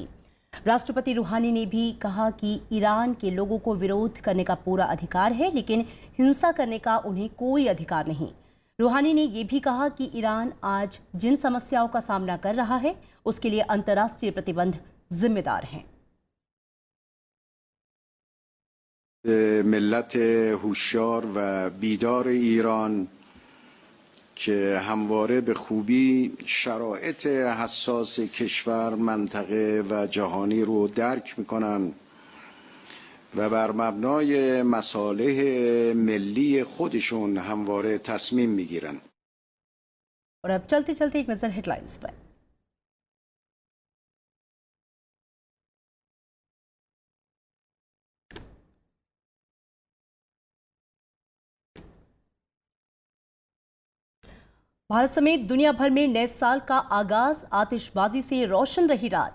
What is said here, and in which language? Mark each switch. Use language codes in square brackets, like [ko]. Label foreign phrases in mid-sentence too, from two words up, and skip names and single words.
[hi] राष्ट्रपति रूहानी ने भी कहा कि ईरान के लोगों को विरोध करने का पूरा अधिकार है, लेकिन हिंसा करने का उन्हें कोई अधिकार नहीं। रूहानी ने यह भी कहा कि ईरान आज जिन समस्याओं का सामना कर रहा है उसके लिए अंतर्राष्ट्रीय प्रतिबंध जिम्मेदार हैं। [fa] ملت هوشیار و بیدار ایران که همواره به خوبی شرایط حساس کشور، منطقه و جهانی رو درک میکنن و بر مبنای مصالح ملی خودشون همواره تصمیم میگیرن. [hi] और अब चलते चलते एक नजर हेडलाइंस पर। भारत समेत दुनिया भर में नए साल का आगाज आतिशबाजी से रोशन रही रात।